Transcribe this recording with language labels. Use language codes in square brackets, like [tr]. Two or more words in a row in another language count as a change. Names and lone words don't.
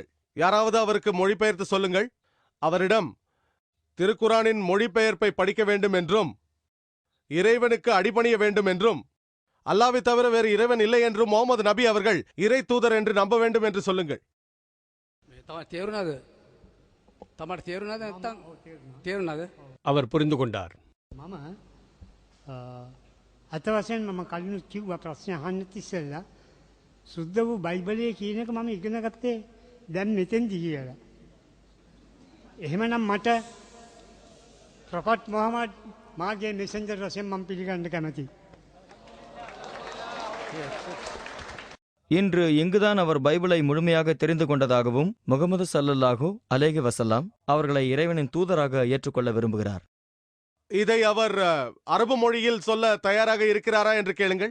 [ta] யாராவது அவருக்கு மொழிபெயர்த்து சொல்லுங்கள். அவரிடம் திருக்குரானின் மொழிபெயர்ப்பை படிக்க வேண்டும் என்றும் இறைவனுக்கு அடிபணிய வேண்டும் என்றும் அல்லாவை தவிர வேறு இறைவன் இல்லை என்றும் முகமது நபி அவர்கள் இறை தூதர் என்று நம்ப வேண்டும் என்று சொல்லுங்கள். அவர் புரிந்து கொண்டார். [si] මම අත වශයෙන් මම කලින් කිව්වා ප්‍රශ්න අහන්න ඉස්සෙල්ලා සුද්ධ වූ බයිබලයේ කියන එක මම ඉගෙන ගත්තේ දැන් මෙතෙන්දි කියලා. එහෙමනම් මට ප්‍රොෆට් මොහමඩ් මාගේ මෙසෙන්ජර් වශයෙන් මම පිළිගන්න කැමතියි. [ta] இன்று இங்குதான் அவர் பைபிளை முழுமையாக தெரிந்து கொண்டதாகவும் முகமது [ar] صلى الله عليه وسلم [ta] அவர்களை இறைவனின் தூதராக ஏற்றுக்கொள்ள விரும்புகிறார். இதை அவர் அரபு மொழியில் சொல்ல தயாராக இருக்கிறாரா என்று கேளுங்கள்.